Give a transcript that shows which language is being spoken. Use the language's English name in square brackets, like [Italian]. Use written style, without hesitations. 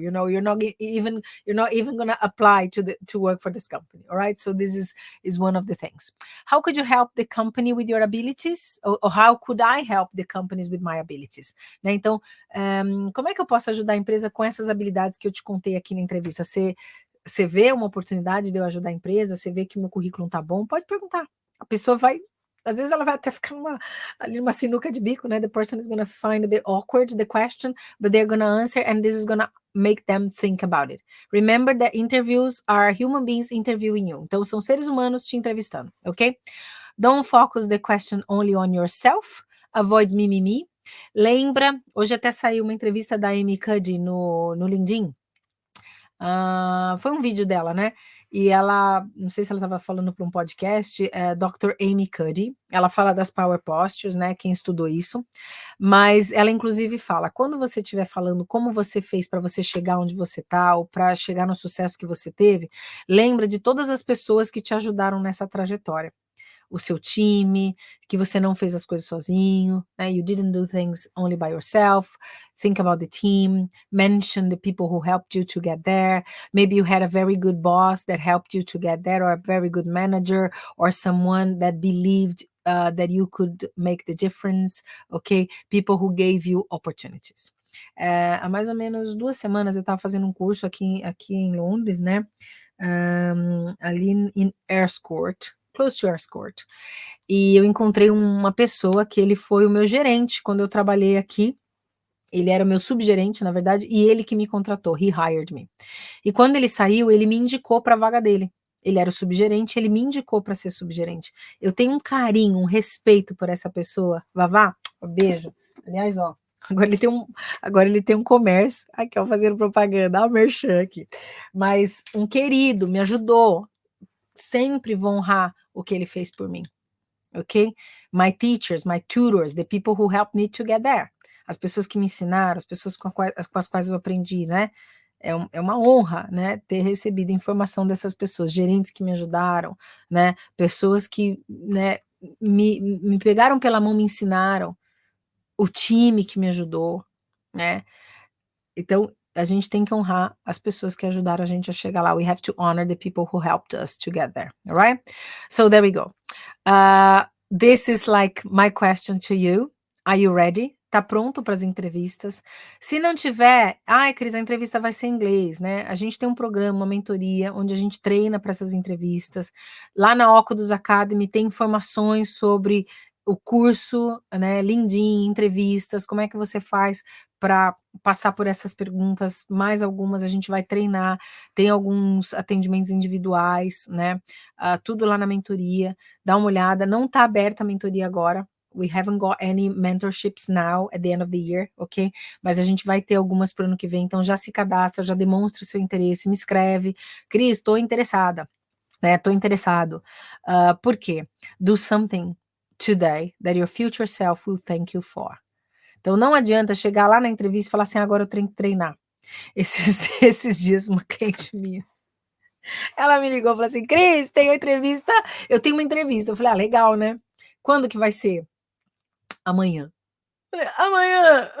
[English] You know, you're not even gonna apply to work for this company. All right. So this is one of the things. How could you help the company with your abilities, or how could I help the companies with my abilities? [Portuguese] Né? Então, como é que eu posso ajudar a empresa com essas habilidades que eu te contei aqui na entrevista? você vê uma oportunidade de eu ajudar a empresa, você vê que o meu currículo tá bom, pode perguntar. A pessoa vai, às vezes ela vai até ficar ali numa sinuca de bico, né? [English] The person is gonna find a bit awkward the question, but they're gonna answer and this is gonna make them think about it. Remember that interviews are human beings interviewing you. [Portuguese] Então são seres humanos te entrevistando, ok? [English] Don't focus the question only on yourself. Avoid mimimi. [Portuguese] Lembra, hoje até saiu uma entrevista da Amy Cuddy no LinkedIn. Foi um vídeo dela, né? E ela, não sei se ela estava falando para um podcast, Dr. Amy Cuddy. Ela fala das Power Postures, né? Quem estudou isso. Mas ela, inclusive, fala: quando você estiver falando como você fez para você chegar onde você está, ou para chegar no sucesso que você teve, lembra de todas as pessoas que te ajudaram nessa trajetória. O seu time, que você não fez as coisas sozinho, né? [English] You didn't do things only by yourself. Think about the team. Mention the people who helped you to get there. Maybe you had a very good boss that helped you to get there, or a very good manager, or someone that believed that you could make the difference, okay? People who gave you opportunities. [Portuguese] Há mais ou menos 2 semanas eu estava fazendo um curso aqui em Londres, né? Ali em Earls [English] close to [Portuguese] Earls Court. E eu encontrei uma pessoa que ele foi o meu gerente quando eu trabalhei aqui. Ele era o meu subgerente, na verdade, e ele que me contratou. [English] He hired me. [Portuguese] E quando ele saiu, ele me indicou para a vaga dele. Ele era o subgerente, ele me indicou para ser subgerente. Eu tenho um carinho, um respeito por essa pessoa. Vavá, beijo. Aliás, ó, agora ele tem um comércio. Aqui, ó, fazendo propaganda, ó, merchan aqui. Mas um querido, me ajudou. Sempre vou honrar o que ele fez por mim, ok? [English] My teachers, my tutors, the people who helped me to get there. [Portuguese] As pessoas que me ensinaram, as pessoas com as quais eu aprendi, né? É uma honra, né, ter recebido informação dessas pessoas, gerentes que me ajudaram, né? Pessoas que, né, me pegaram pela mão, me ensinaram, o time que me ajudou, né? Então, a gente tem que honrar as pessoas que ajudaram a gente a chegar lá. [English] We have to honor the people who helped us to get there, all right? So there we go. This is like my question to you. Are you ready? [Portuguese] Tá pronto para as entrevistas? Se não tiver, Cris, a entrevista vai ser em inglês, né? A gente tem um programa, uma mentoria, onde a gente treina para essas entrevistas. Lá na Oculus Academy tem informações sobre o curso, né? LinkedIn, entrevistas, como é que você faz para passar por essas perguntas, mais algumas a gente vai treinar, tem alguns atendimentos individuais, né? Tudo lá na mentoria, dá uma olhada, não está aberta a mentoria agora, [English] we haven't got any mentorships now at the end of the year, ok? [Portuguese] Mas a gente vai ter algumas para o ano que vem, então já se cadastra, já demonstra o seu interesse, me escreve, Cris, estou interessada, né? Estou interessado. Por quê? [English] Do something today that your future self will thank you for. [Portuguese] Então não adianta chegar lá na entrevista e falar assim, agora eu tenho que treinar. Esses dias uma cliente minha, ela me ligou e falou assim, Cris, eu tenho uma entrevista. Eu falei, legal, né? Quando que vai ser? Amanhã. Eu falei, amanhã?